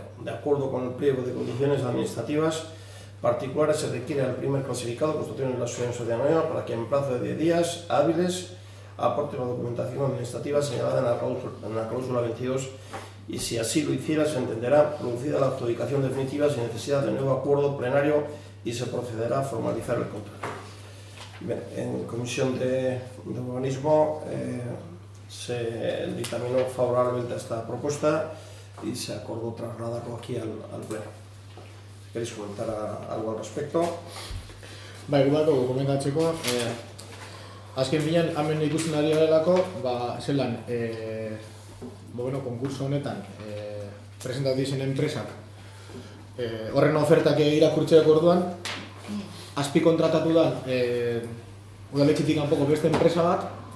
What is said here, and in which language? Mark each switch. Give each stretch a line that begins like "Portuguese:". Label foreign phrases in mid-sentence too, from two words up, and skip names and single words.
Spanish: De acuerdo con el pliego de condiciones administrativas particulares, se requiere al primer clasificado construcción de la SUE en sociedad anónima para que en plazo de 10 días hábiles aporte la documentación administrativa señalada en la cláusula 22, y si así lo hiciera se entenderá producida la adjudicación definitiva sin necesidad de nuevo acuerdo plenario y se procederá a formalizar el contrato. Bien, en comisión de urbanismo se dictaminó favorablemente a esta propuesta y se acordó trasladarlo aquí al pleno. ¿Queréis comentar algo al respecto?
Basque: Bai, gudako komentatzeko, azken finean hemen ikusten ari garelako, zelan, konkurso honetan presentatu dizen enpresak horren ofertak irakurtzeak orduan, azpi kontratatu da udaletxetik kanpoko beste enpresa bat